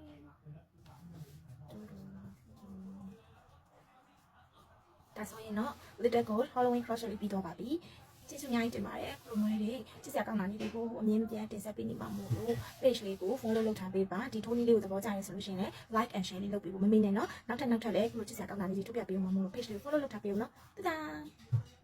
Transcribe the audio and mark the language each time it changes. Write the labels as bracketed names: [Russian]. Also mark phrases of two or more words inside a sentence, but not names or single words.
[Burmese] ဒါဆိုရင်တော့ [English] Little Gold Halloween Crochet [Burmese] လေးပြီးတော့ပါပြီကျေးဇူးအများကြီးတင်ပါတယ်ပရိုမိုလေးချစ်စရာကောင်းတာလေးတွေကိုအမြင်ပြန်တင်ဆက်ပေးနေမှာမို့လို့ page လေးကို follow လုပ်ထားပေးပါဒီထိုးနည်းလေးကိုသဘောကျရင်ဆိုလို့ရှိရင်လည်း [English] like and share [Burmese] လေးလုပ်ပေးဖို့မမေ့နဲ့เนาะနောက်ထပ်လည်းချစ်စရာကောင်းတာလေးတွေထုတ်ပြပေးအောင်မို့လို့ page လေး follow လုပ်ထားပေးအောင်เนาะတဒါ